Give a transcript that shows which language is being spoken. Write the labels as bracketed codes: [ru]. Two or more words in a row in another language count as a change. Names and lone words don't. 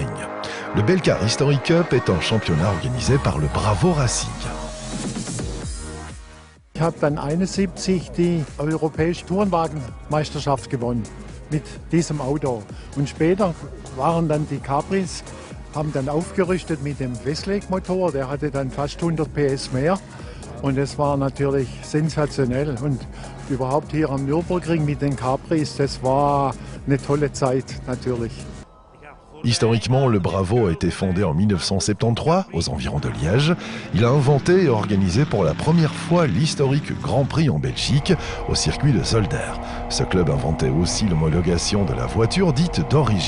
[fr] Le Belcar History Cup est un championnat organisé par le Bravo Racing. [de] Ich habe dann 71 die europäische Tourenwagenmeisterschaft gewonnen mit diesem Auto. Und später waren dann die Capris, haben dann aufgerüstet mit dem Westlake-Motor, der hatte dann fast 100 PS mehr. Und das war natürlich sensationell. Und überhaupt hier am Nürburgring mit den Capris, das war eine tolle Zeit natürlich. [fr] Historiquement, le Bravo a été fondé en 1973, aux environs de Liège. Il a inventé et organisé pour la première fois l'historique Grand Prix en Belgique, au circuit de Zolder. Ce club inventait aussi l'homologation de la voiture dite d'origine.